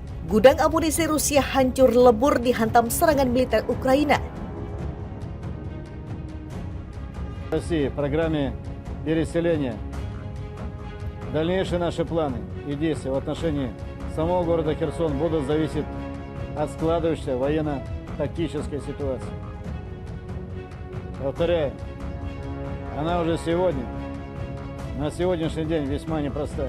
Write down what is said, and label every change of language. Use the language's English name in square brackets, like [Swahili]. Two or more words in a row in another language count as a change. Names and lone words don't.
[Indonesian] Gudang amunisi Rusia hancur lebur dihantam serangan militer Ukraina. [Russian] России в программе переселения. Дальнейшие наши планы и действия в отношении самого города Херсон будут зависеть от складывающейся военно-тактической ситуации. Повторяю, она уже сегодня, на сегодняшний день весьма непростая.